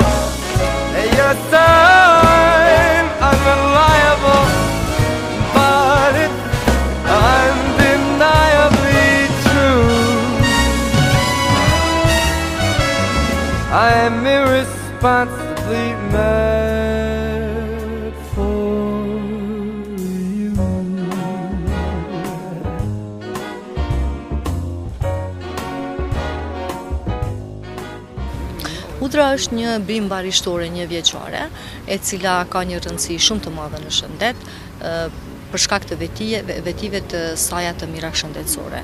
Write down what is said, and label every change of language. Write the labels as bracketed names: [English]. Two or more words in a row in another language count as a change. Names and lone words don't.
[English] You're so unreliable, but it's undeniably true. I'm irresponsibly mad for you. [Albanian] Hudra është një bimë barishtore një vjeçare, e cila ka një rëndësi shumë të madhe në shëndet, për shkak të vetive të saja të mira shëndetësore.